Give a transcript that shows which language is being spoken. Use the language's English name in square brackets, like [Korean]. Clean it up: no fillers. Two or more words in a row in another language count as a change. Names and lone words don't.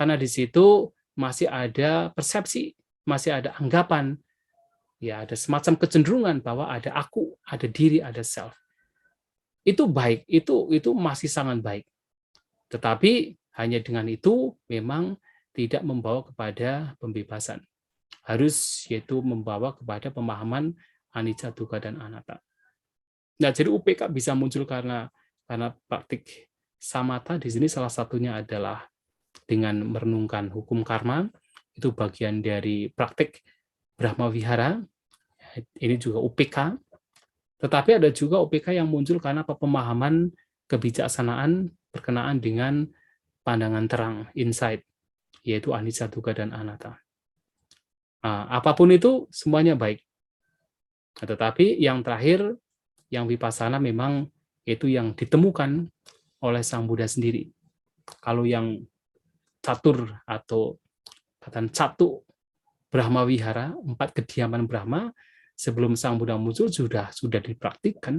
[Indonesian] Karena di situ masih ada persepsi, masih ada anggapan, ya ada semacam kecenderungan bahwa ada aku, ada diri, ada self. Itu baik, itu masih sangat baik. Tetapi hanya dengan itu memang tidak membawa kepada pembebasan. Harus yaitu membawa kepada pemahaman [Pali] anicca, dukkha, [Indonesian] dan anatta. Nah, jadi UPK bisa muncul karena praktik samatha di sini salah satunya adalah dengan merenungkan hukum karma, itu bagian dari praktik Brahma Wihara. Ini juga UPK. Tetapi ada juga UPK yang muncul karena pemahaman kebijaksanaan berkenaan dengan pandangan terang, insight, yaitu [Pali] anicca, dukkha, [Indonesian] dan anatta. Apapun itu semuanya baik. Tetapi yang terakhir, yang vipassana memang itu yang ditemukan oleh Sang Buddha sendiri. Kalau yang catur atau kata catu Brahma Wihara, 4 kediaman Brahma, sebelum Sang Buddha muncul sudah dipraktikkan.